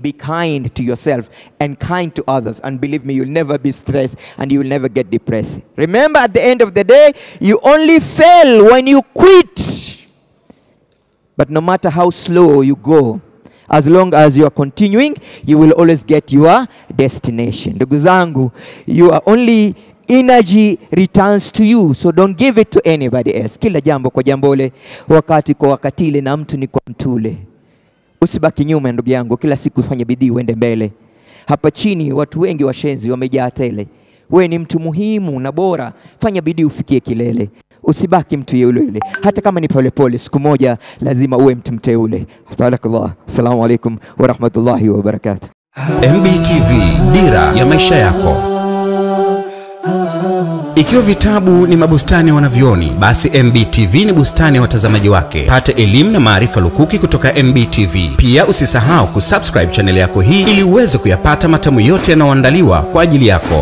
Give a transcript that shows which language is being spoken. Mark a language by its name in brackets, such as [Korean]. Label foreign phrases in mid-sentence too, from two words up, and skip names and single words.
[English] Be kind to yourself and kind to others, and believe me, you'll never be stressed and you will never get depressed. Remember, at the end of the day, you only fail when you quit. But no matter how slow you go, as long as you are continuing, you will always get your destination. [Swahili] Ndugu zangu, [English] your only energy returns to you, so don't give it to anybody else. [Swahili] Kila jambo kwa jambole, wakati kwa wakatile, na mtu ni kwa mtule. Usibaki nyuma ndugu yangu, kila siku fanya bidii uende mbele. Hapa chini watu wengi washenzi wamejaa tele. Wewe ni mtu muhimu na bora, fanya bidii ufikie kilele. Usibaki mtu yule, hata kama ni pole pole, siku moja lazima uwe mtu mteule. Barakallah. [Arabic] السلام عليكم ورحمة الله وبركاته. [Swahili] MBTV, dira ya maisha yako. Ikiwa vitabu ni mabustani ya wanavyoni, basi MBTV ni bustani ya watazamaji wake. Pata elimu na maarifa lukuki kutoka MBTV. Pia usisahau kusubscribe channel yako hii ili uweze kuyapata matamu yote yanayoandaliwa kwa ajili yako.